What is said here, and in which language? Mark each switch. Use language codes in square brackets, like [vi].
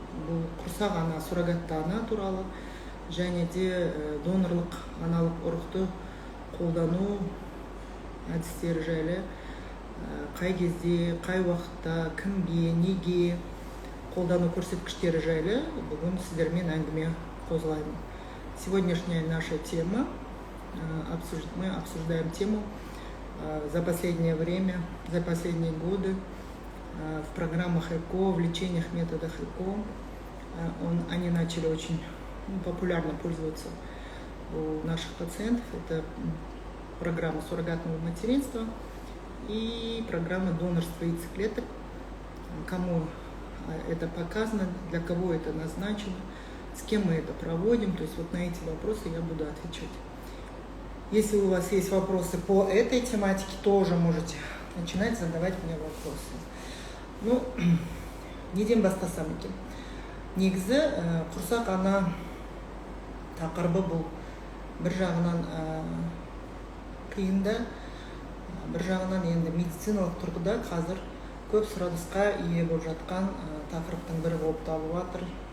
[kk] Бұл құрсақ ана, суррогатты ана туралы және де донорлық аналық ұрықты қолдану әдістері жайлы қай кезде, қай уақытта, кімге, неге қолдану көрсеткіштері жайлы бүгін сіздермен әңгіме қозғаймын. [ru] Сегодняшняя наша тема, мы обсуждаем тему за последнее время, за последние годы в программах ЭКО, в лечениях, методах ЭКО. Они начали очень популярно пользоваться у наших пациентов. Это программа суррогатного материнства и программа донорства яйцеклеток. Кому это показано, для кого это назначено, с кем мы это проводим. То есть вот на эти вопросы я буду отвечать. Если у вас есть вопросы по этой тематике, тоже можете начинать задавать мне вопросы. [kk] Ну, неден бастасам екен. Негізі құрсақ ана тақырыбы бұл бір жағынан қиында, бір жағынан енді медициналық тұрғыда қазір көп сұранысқа ие болып жатқан тақырыптың бірі болып табылып жатыр.